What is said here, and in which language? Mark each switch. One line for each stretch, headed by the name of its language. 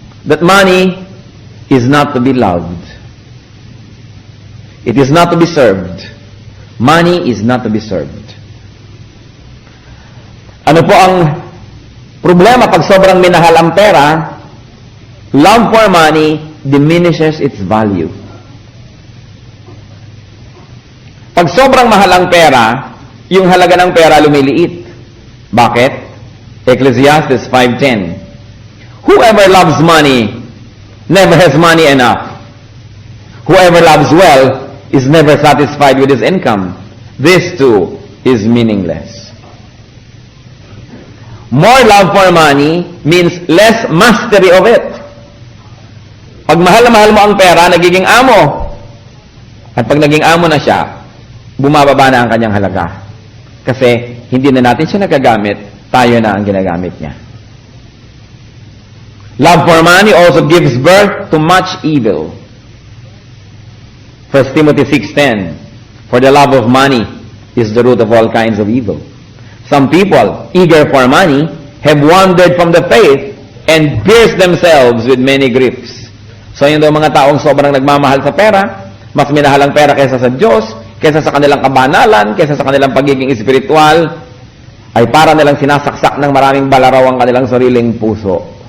English: That money is not to be loved. It is not to be served. Money is not to be served.
Filipino: Ano po ang problema pag sobrang minahal ang pera?
English: Love for money diminishes its value.
Filipino: Pag sobrang mahal ang pera, yung halaga ng pera lumiliit. Bakit? Ecclesiastes 5:10.
English: Whoever loves money never has money enough. Whoever loves well is never satisfied with his income. This too is meaningless. More love for money means less mastery of it.
Filipino: Pag mahal na mahal mo ang pera, nagiging amo. At pag naging amo na siya, bumababa na ang kanyang halaga. Kasi hindi na natin siya nagagamit, tayo na ang ginagamit niya.
English: Love for money also gives birth to much evil. 1 Timothy 6:10, for the love of money is the root of all kinds of evil. Some people, eager for money, have wandered from the faith and pierced themselves with many griefs.
Filipino: So yun daw mga taong sobrang nagmamahal sa pera, mas minahal ang pera kaysa sa Diyos, kaysa sa kanilang kabanalan, kaysa sa kanilang pagiging espiritual, ay para nilang sinasaksak ng maraming balaraw ang kanilang sariling puso.